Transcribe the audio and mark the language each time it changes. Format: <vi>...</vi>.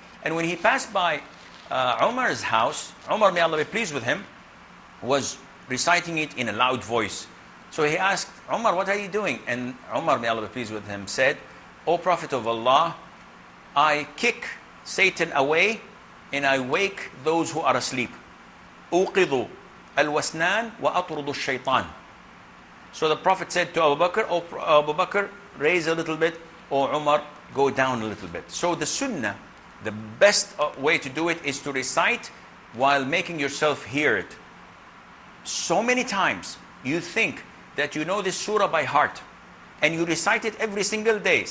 <en>And when he passed by Umar's house, Umar, may Allah be pleased with him, was reciting it in a loud voice. So he asked, "Umar, what are you doing?" And Umar, may Allah be pleased with him, said, "O Prophet of Allah, I kick Satan away and I wake those who are asleep.</en> <ar>أوقظ الوسنان وأطرد الشيطان."</ar> <en>So the Prophet said to Abu Bakr, "Oh Abu Bakr, raise a little bit, or Umar, go down a little bit." So the sunnah, the best way to do it is to recite while making yourself hear it. So many times you think that you know this surah by heart and you recite it every single day.</en>